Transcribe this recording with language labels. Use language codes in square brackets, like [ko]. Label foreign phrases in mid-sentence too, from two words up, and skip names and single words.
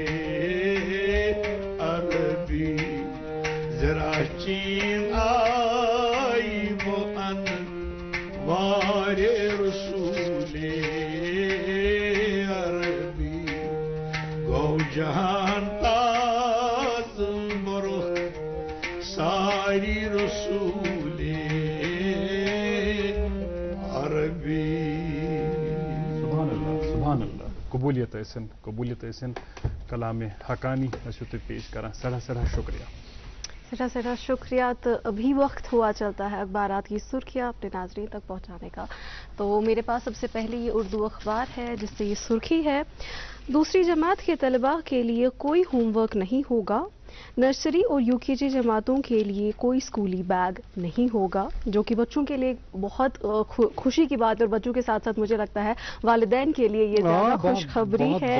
[ks] عربی ذرا چین آئی بان وار رسول جہان تاز برخ ساری رسول عربی. سبحان اللہ قبولیت ٲسِن کلام حقانی تُہۍ پیش کران. سٮ۪ٹھاہ شُکریہ. سٹا شکریہ. [ur] تو ابھی وقت ہوا چلتا ہے اخبارات کی سرخیاں اپنے ناظرین تک پہنچانے کا. تو میرے پاس سب سے پہلے یہ اردو اخبار ہے جس سے یہ سرخی ہے: دوسری جماعت کے طلباء کے لیے کوئی ہوم ورک نہیں ہوگا. نرسری اور یو کے جی جماعتوں کے لیے کوئی اسکولی بیگ نہیں ہوگا، جو کہ بچوں کے لیے بہت خوشی کی بات ہے، اور بچوں کے ساتھ ساتھ مجھے لگتا ہے والدین کے لیے یہ زیادہ خوشخبری ہے.